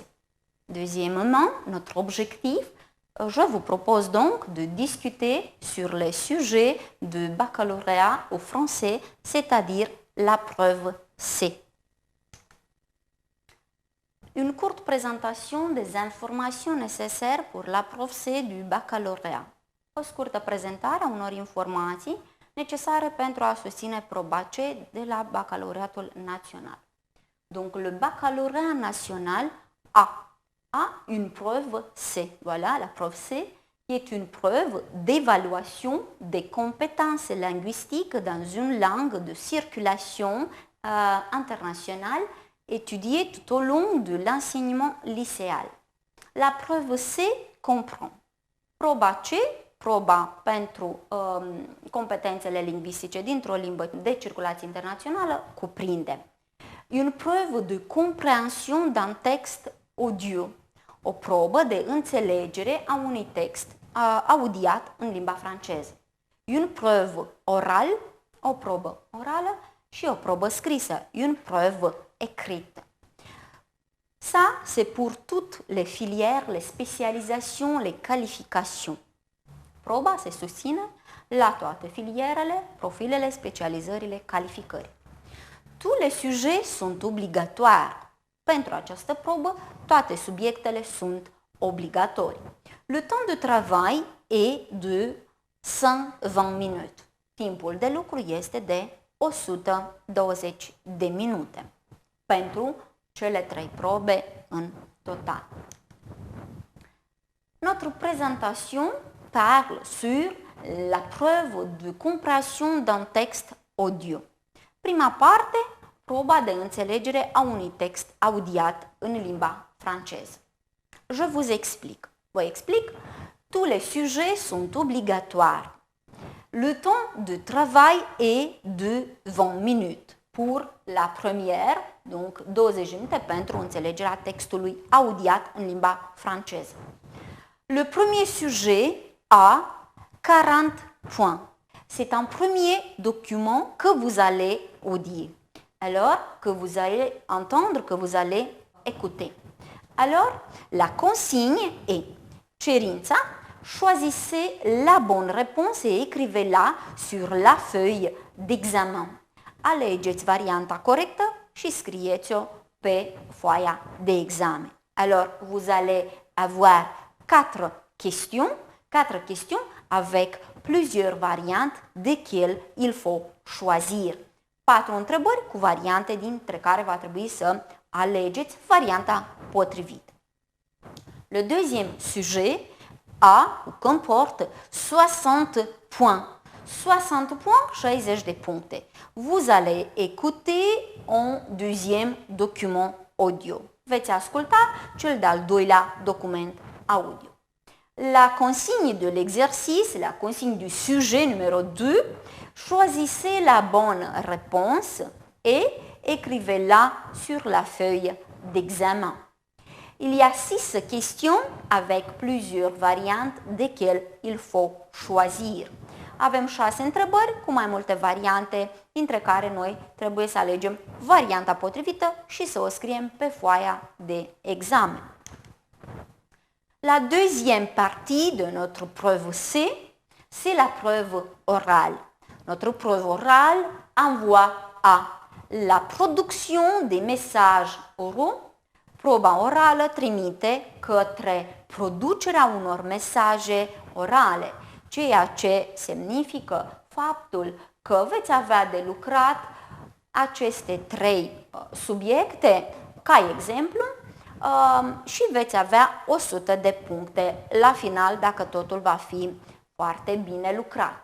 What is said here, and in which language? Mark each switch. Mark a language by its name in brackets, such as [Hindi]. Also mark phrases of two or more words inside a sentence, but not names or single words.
[French] Deuxièmement, notre objectif, je vous propose donc de discuter sur les sujets de baccalauréat au français, c'est-à-dire la preuve C. Une courte présentation des [Romanian] informații necesare [French] pour la preuve C du baccalauréat. [Romanian] O scurtă prezentare a unor informații necesare pentru a susține proba C de la Baccalauréatul național. [French] Donc le baccalauréat national a une preuve C. Voilà, la preuve C qui est une preuve d'évaluation des compétences linguistiques dans une langue de circulation internationale étudiée tout au long de l'enseignement lycéal. La preuve C comprend [Romanian] proba C, proba pentru competențele lingvistice dintr-o limbă de circulație internațională, cuprinde [French] une preuve de compréhension d'un texte audio, [Romanian] o probă de înțelegere a unui text audiat în limba franceză, [French] une preuve orale, [Romanian] o probă orală și o probă scrisă, [French] une preuve écrite. Ça, c'est pour toutes les filières, les spécialisations, les qualifications. [Romanian] Proba se susține la toate filierele, profilele, specializările, calificări. [French] Tous les sujets sunt obligatoires. [Romanian] Pentru această probă, toate subiectele sunt obligatorii. [French] Le temps de travail est de 120 minutes. [Romanian] Timpul de lucru este de 120 de minute pentru cele 3 probe în total. [French] Notre présentation parle sur la preuve de compréhension d'un texte audio. [Romanian] Prima parte, proba de înțelegere a unui text audiat în limba franceză. [French] Je vous explique. [Romanian] Vă explic. [French] Tous les sujets sont obligatoires. Le temps de travail est de 20 minutes pour la première, donc [Romanian] 20 minute pentru înțelegerea textului audiat în limba franceză. [French] Le premier sujet a 40 points. C'est un premier document que vous allez audier, alors que vous allez entendre, que vous allez écouter. Alors, la consigne est cerința, choisissez la bonne réponse et écrivez-la sur la feuille d'examen. [Romanian] Alegeți varianta corectă și scrieți-o pe foaia de examen. [French] Alors, vous allez avoir 4 questions avec plusieurs variantes desquelles il faut choisir. [Romanian] 4 întrebări cu variante dintre care va trebui să alegeți varianta potrivită. [French] Le deuxième sujet comporte 60 points. [Romanian] 60 points, 60 de puncte. [French] Vous allez écouter un deuxième document audio. [Romanian] Veți asculta cel de-al doilea document audio. [French] La consigne de l'exercice, la consigne du sujet numéro 2, choisissez la bonne réponse et écrivez-la sur la feuille d'examen. Il y a 6 questions avec plusieurs variantes desquelles il faut choisir. [Romanian] Avem 6 întrebări cu mai multe variante, dintre care noi trebuie să alegem varianta potrivită și să o scriem pe foaia de examen. [French] La deuxième partie de notre preuve C, c'est la preuve orale. Notre preuve orale envoie à la production des messages oraux. [Romanian] Proba orală trimite către producerea unor mesaje orale, ceea ce semnifică faptul că veți avea de lucrat aceste 3 subiecte, ca exemplu, și veți avea 100 de puncte la final dacă totul va fi foarte bine lucrat.